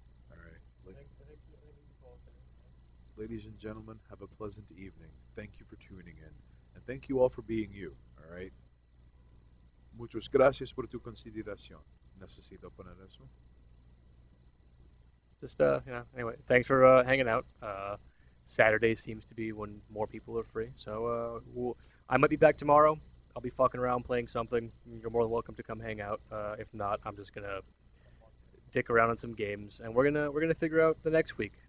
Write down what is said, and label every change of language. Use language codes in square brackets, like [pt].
[en] All right. Ladies and gentlemen, have a pleasant evening. Thank you for tuning in. And thank you all for being you, all right? [es] Muchas gracias por tu consideración. Necesito poner eso. [en] Just anyway, thanks for hanging out. Saturday seems to be when more people are free, so I might be back tomorrow. I'll be fucking around playing something. You're more than welcome to come hang out. If not, I'm just gonna dick around on some games, and we're gonna figure out the next week.